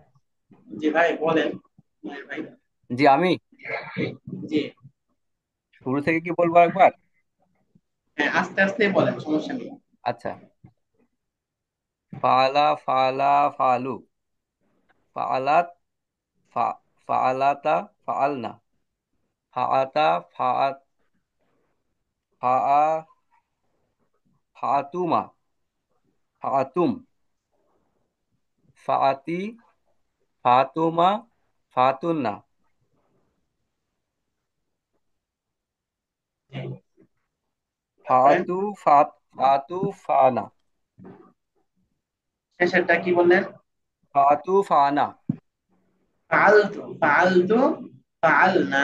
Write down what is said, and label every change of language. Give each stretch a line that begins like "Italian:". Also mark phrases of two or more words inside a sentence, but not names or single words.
Bangla: জি ভাই বলেন, মনির ভাই। জি, আমি জি, শুরু থেকে কি বলবো একবার? হ্যাঁ, আস্তে আস্তে বলেন, সমস্যা নেই। আচ্ছা।
Arabic: فعلَ فعلا فعلوا فعلت فعلتا فعلن، فعتَ فعت، فع فعتما فعتم، فعتِ فتما فتنّ.
Bangla: তারপরে
Arabic: فتُ فت فتُ فنا,
Bangla: শেষেরটা কি বললেন?
Arabic: فتُ فنا. فعلتُ فعلتُ فعلنا.